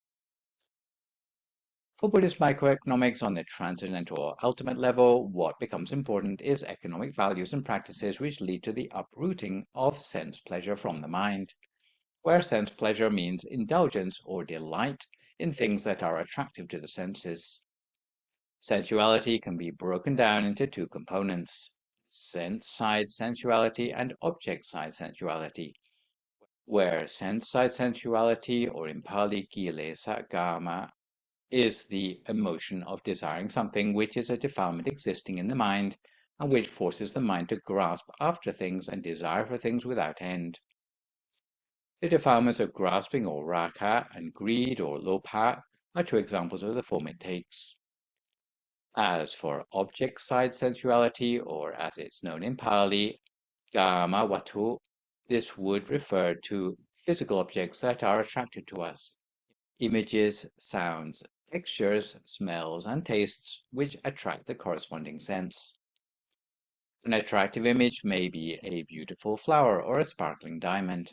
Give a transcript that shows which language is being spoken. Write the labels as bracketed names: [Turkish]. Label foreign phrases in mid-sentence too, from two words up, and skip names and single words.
[English] For Buddhist microeconomics on the transcendental or ultimate level, what becomes important is economic values and practices which lead to the uprooting of sense pleasure from the mind, where sense pleasure means indulgence or delight in things that are attractive to the senses. Sensuality can be broken down into two components, sense-side sensuality and object-side sensuality, where sense-side sensuality, or in Pali [Pali] kilesa kama, [English] is the emotion of desiring something which is a defilement existing in the mind and which forces the mind to grasp after things and desire for things without end. The defilements of grasping or raga and greed or lobha are two examples of the form it takes. As for object-side sensuality, or as it's known in Pali, [Pali] kama watu, [English] this would refer to physical objects that are attracted to us, images, sounds, textures, smells, and tastes which attract the corresponding sense. An attractive image may be a beautiful flower or a sparkling diamond.